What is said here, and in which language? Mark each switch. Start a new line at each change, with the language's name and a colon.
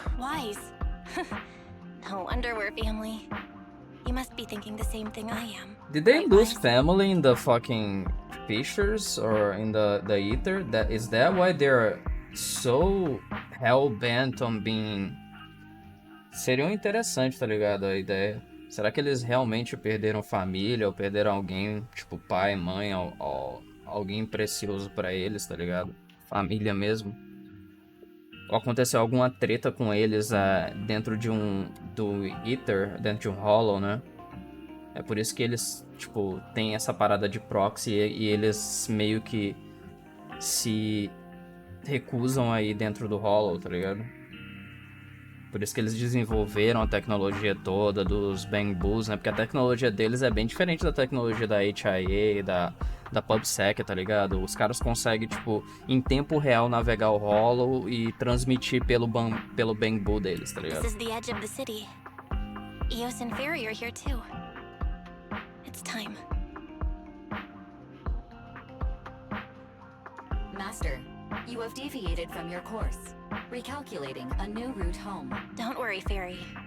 English: Wise. No wonder we're family. You must be thinking the same thing I am. Did they lose family in the fucking fissures or in the ether? Is that why they're so hell-bent on being...
Portuguese: Seria interessante, tá ligado, a ideia. Será que eles realmente perderam família ou perderam alguém, tipo pai, mãe, alguém precioso pra eles, tá ligado? Família mesmo. aconteceu alguma treta com eles dentro do Ether, dentro de um Hollow, né? É por isso que eles, tipo, tem essa parada de proxy e eles meio que se recusam aí dentro do Hollow, tá ligado? Por isso que eles desenvolveram a tecnologia toda dos Bamboos, né? Porque a tecnologia deles é bem diferente da tecnologia da HIA, da PubSec, tá ligado? Os caras conseguem, tipo, em tempo real navegar o Hollow e transmitir pelo Bamboo deles, tá ligado?
English: This is the edge of the city. Eos and Fairy are here too. It's time. Master, you have deviated from your course. Recalculating a new route home. Don't worry, Fairy.